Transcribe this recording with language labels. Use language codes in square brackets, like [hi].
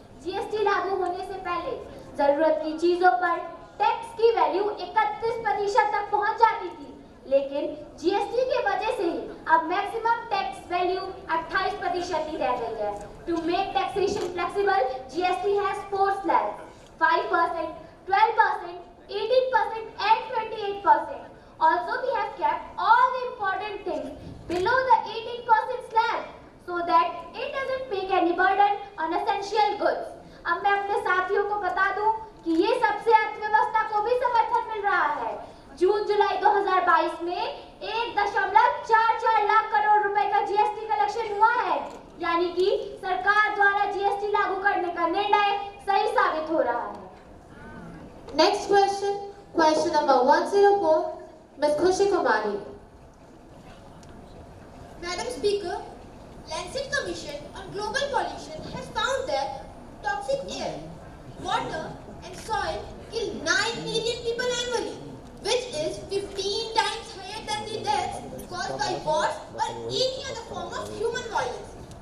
[hi] GST लागू होने से पहले जरूरत की चीजों पर टैक्स की वैल्यू 31% तक पहुंच जाती थी, लेकिन जीएसटी के वजह से ही अब मैक्सिमम टैक्स वैल्यू 28% ही रह गई है। [en] To make taxation flexible, GST has 4 slabs: 5%, 12%, 18% and 28%. Also, we have kept all the important things below the 18% slab so that it doesn't make any burden on essential goods. [hi] अब मैं अपने साथियों को बता दूं कि ये सबसे अर्थव्यवस्था को भी समर्थन मिल रहा है। जून-जुलाई 2022 में 1.44 लाख करोड़ रुपए का जीएसटी कलेक्शन हुआ है, यानी कि सरकार द्वारा जीएसटी लागू करने का निर्णय सही साबित हो रहा है। [en] Next question, question number 104, Ms. Khushi Kumari. Madam Speaker, Lancet Commission on Global Pollution has found that toxic air, water and soil kill 9 million people annually, which is 15 times higher than the deaths caused by wars or any other form of human violence.